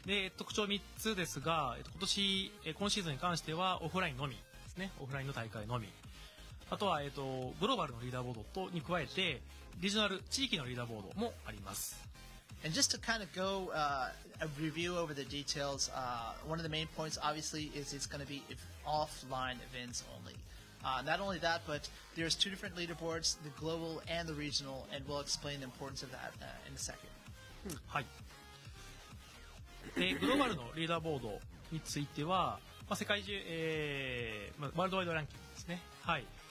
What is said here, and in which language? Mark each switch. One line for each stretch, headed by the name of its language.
Japanese: で、特徴3つですが、今シーズンに関してはオフラインのみですね。オフラインの大会のみ。あとは、グローバルのリーダーボードに加えて、リジョナル、地域のリーダーボードもあります。
English: And just to kind of go a review over the details, one of the main points obviously is it's going to be offline events only. Not only that, but there's two different leaderboards, the global and the regional, and we'll explain the importance of that in a second.
Japanese: はい。で、グローバルのリーダーボードについては、世界中、ワールドワイドランキングですね。はい。